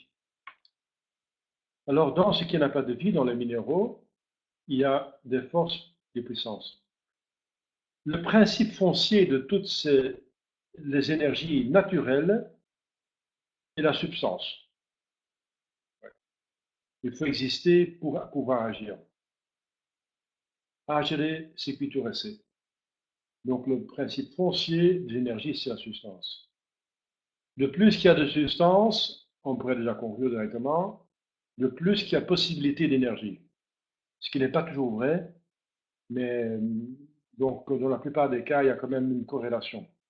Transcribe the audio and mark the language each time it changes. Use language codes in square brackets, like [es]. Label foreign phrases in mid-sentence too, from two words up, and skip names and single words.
[fr] Alors, dans ce qui n'a pas de vie, dans les minéraux, il y a des forces, des puissances. Le principe foncier de toutes les énergies naturelles est la substance. Il faut exister pour pouvoir agir. [la] Agere sequitur esse. [fr] Donc, le principe foncier de l'énergie, c'est la substance. De plus qu'il y a de substance, on pourrait déjà conclure directement, de plus qu'il y a possibilité d'énergie. Ce qui n'est pas toujours vrai, mais donc dans la plupart des cas, il y a quand même une corrélation.